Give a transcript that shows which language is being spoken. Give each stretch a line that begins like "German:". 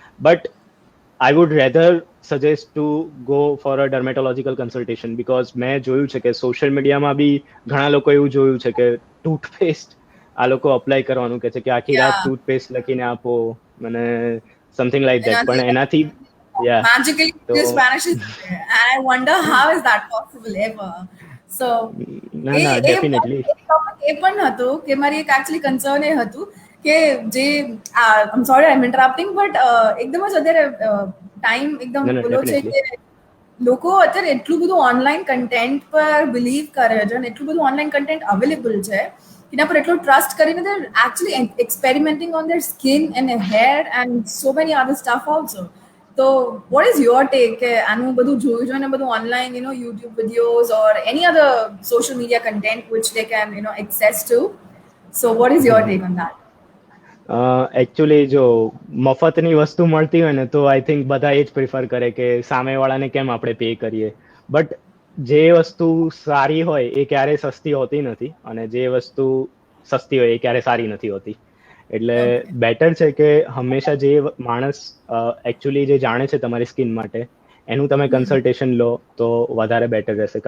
English: but I would rather suggest to go for a dermatological consultation,
Gujarati: because મેં જોયું છે કે સોશિયલ મીડિયામાં બી ઘણા લોકો એવું જોયું છે કે ટૂથપેસ્ટ આ લોકો અપ્લાય કરવાનું કે છે કે આખી રાત ટૂથપેસ્ટ લખીને આપો મને,
English: Something like that.
Gujarati: પણ એનાથી
English: magically
Gujarati: તો
English: just vanishes. And I wonder how is that possible ever. So
Gujarati: ના ના ડેફિનેટલી એ પણ હતું કે મારી એક એકચ્યુઅલી કન્સર્ન એ હતું કે જે
English: I am sorry I am interrupting,
Gujarati: but એકદમ જ અત્યારે ટાઈમ એકદમ ના ના બોલો છે
English: definitely
Gujarati: કે લોકો અત્યારે એટલું બધું ઓનલાઈન કન્ટેન્ટ પર બિલીવ કરે છે અને એટલું બધું ઓનલાઈન કન્ટેન્ટ અવેલેબલ છે એના પર એટલું ટ્રસ્ટ કરીને
English: they're actually experimenting on their skin and hair and so many other stuff also. So what is your take
Gujarati: કે આનું બધું જોઈને બધું online
English: YouTube videos or any other social media content which they can access to? So what is your take on that?
Gujarati: Actually જો મફતની વસ્તુ મળતી હોય ને તો આઈ થિંક બધા એ જ પ્રિફર કરે કે સામેવાળાને કેમ આપણે પે કરીએ. બટ જે વસ્તુ સારી હોય એ ક્યારેય સસ્તી હોતી નથી, અને જે વસ્તુ સસ્તી હોય એ ક્યારેય સારી નથી હોતી. એટલે બેટર છે કે હંમેશા જે માણસ એકચ્યુઅલી જે જાણે છે તમારી સ્કિન માટે એનું તમે કન્સલ્ટેશન લો તો વધારે બેટર રહેશે.